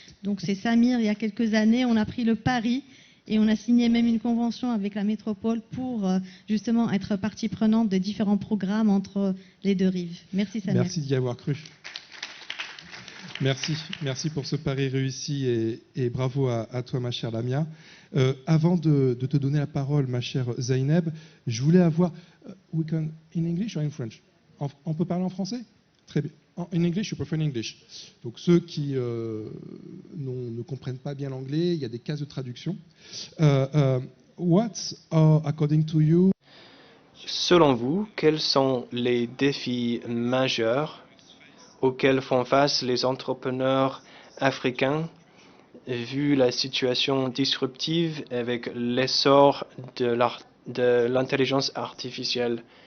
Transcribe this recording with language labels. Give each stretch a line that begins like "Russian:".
French: Donc c'est Samir, il y a quelques années, on a pris le pari et on a signé même une convention avec la métropole pour justement être partie prenante de différents programmes entre les deux rives. Merci Samir. Merci d'y avoir cru. Merci pour ce pari réussi et bravo à toi ma chère Lamia. Avant de te donner la parole ma chère Zeynep, je voulais avoir...
English: we can in English or in French?
French: On peut parler en français? Très bien.
English: In English, you prefer in English.
French: Donc ceux qui ne comprennent pas bien l'anglais, il y a des cases de traduction.
English: What are, according to you...
French: Selon vous, quels sont les défis majeurs auxquels font face les entrepreneurs africains vu la situation disruptive avec l'essor de l'intelligence artificielle?